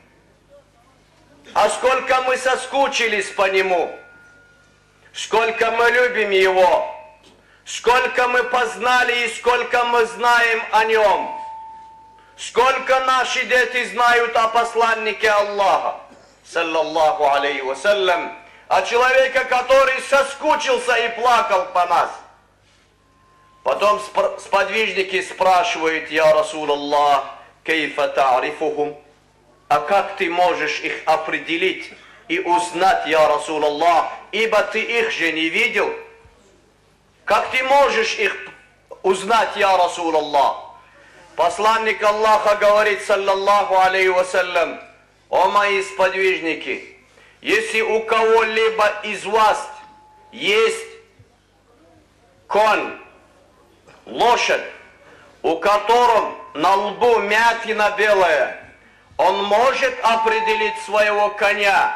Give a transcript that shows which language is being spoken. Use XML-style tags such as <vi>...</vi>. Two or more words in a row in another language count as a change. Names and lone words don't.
<ru>А сколько мы соскучились по нему, сколько мы любим его, сколько мы познали и сколько мы знаем о нем. Сколько наши дети знают о посланнике Аллаха,</ru> <ar>صلى الله عليه وسلم,</ar> <ru>о человеке, который соскучился и плакал по нас. Потом сподвижники спрашивают:</ru> <ar>يا رسول الله، كيف تعرفهم?</ar> <ru>А как ты можешь их определить и узнать,</ru> <ar>يا رسول الله,</ar> <ru>ибо ты их же не видел? Как ты можешь их узнать,</ru> <ar>يا رسول الله?</ar> <ru>Посланник Аллаха говорит,</ru> <ar>صلى الله عليه وسلم:</ar> <ru>о мои сподвижники, если у кого-либо из вас есть конь, лошадь, у которого на лбу мятина белая, он может определить своего коня?</ru>